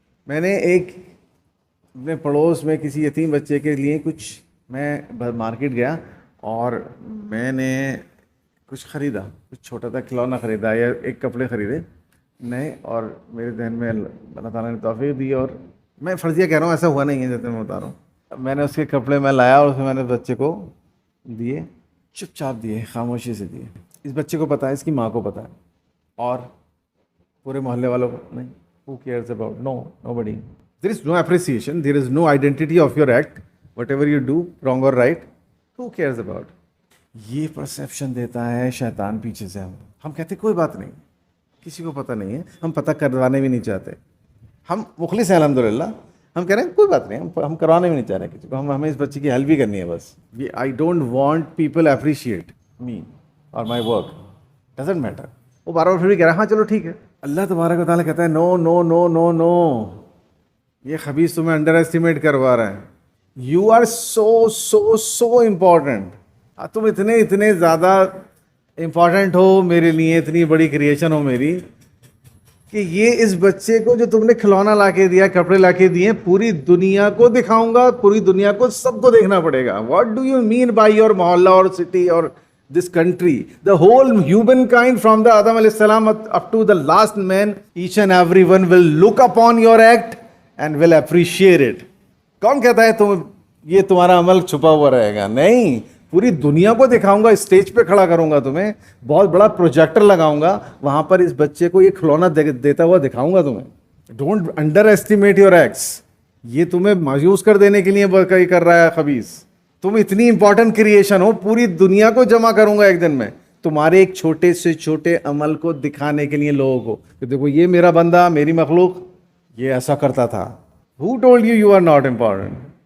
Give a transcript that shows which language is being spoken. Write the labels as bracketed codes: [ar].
[ur] میں نے ایک اپنے پڑوس میں کسی یتیم بچے کے لیے میں مارکیٹ گیا اور میں نے کچھ خریدا، کچھ چھوٹا سا کھلونا خریدا یا ایک کپڑے خریدے نئے، اور میرے ذہن میں اللہ تعالیٰ نے توفیق دی، اور میں فرضیہ کہہ رہا ہوں، ایسا ہوا نہیں ہے جیسے میں بتا رہا ہوں. میں نے اس کے کپڑے میں لایا اور اسے میں نے بچے کو دیے، چپ چاپ دیے، خاموشی سے دیے. اس بچے کو پتہ ہے، اس کی ماں کو پتہ ہے، اور پورے محلے والوں کو نہیں. [en] Who cares about? No, nobody. There is no appreciation. There is no identity of your act. Whatever you do, wrong or right, who cares about? [ur] یہ پرسیپشن دیتا ہے شیطان پیچھے سے. ہم کہتے کوئی بات نہیں، کسی کو پتہ نہیں ہے، ہم پتہ کروانے بھی نہیں چاہتے. ہم مخلص ہیں الحمدللہ، ہم کہہ رہے ہیں کوئی بات نہیں، ہم کروانے بھی نہیں چاہ رہے کسی کو، ہمیں اس بچے کی ہیلپ بھی کرنی ہے بس. [en] I don't want people appreciate me or my work, doesn't matter. [ur] وہ بار بار پھر بھی کہہ رہا ہے ہاں چلو ٹھیک ہے. اللہ تبارک و تعالیٰ کہتا ہے [en] no no no no no, [ur] یہ خبیث تمہیں انڈر ایسٹیمیٹ کروا رہا ہے. [en] You are so so so important. [ur] تم اتنے زیادہ امپورٹنٹ ہو میرے لیے، اتنی بڑی کریشن ہو میری، کہ یہ اس بچے کو جو تم نے کھلونا لا کے دیا، کپڑے لا کے دیے، پوری دنیا کو دکھاؤں گا، پوری دنیا کو سب کو دیکھنا پڑے گا. [en] what do you mean by your mohalla [ur] اور [en] City or this country? The whole humankind from the Adam alayhi salam up to the last man, each and everyone will look upon your act and will appreciate it. [ur] کون کہتا ہے تم یہ تمہارا عمل چھپا ہوا رہے گا؟ نہیں، پوری دنیا کو دکھاؤں گا, اسٹیج پہ کھڑا کروں گا تمہیں, بہت بڑا پروجیکٹر لگاؤں گا, وہاں پر اس بچے کو یہ کھلونا دیتا ہوا دکھاؤں گا تمہیں. [en] Don't underestimate your ex. [ur] یہ تمہیں مایوس کر دینے کے لیے کر رہا ہے خبیث. تم اتنی امپورٹنٹ کریشن ہو, پوری دنیا کو جمع کروں گا ایک دن میں, تمہارے ایک چھوٹے سے چھوٹے عمل کو دکھانے کے لیے لوگوں کو کہ دیکھو یہ میرا بندہ, میری مخلوق یہ ایسا کرتا تھا. [en] Who told you you are not important?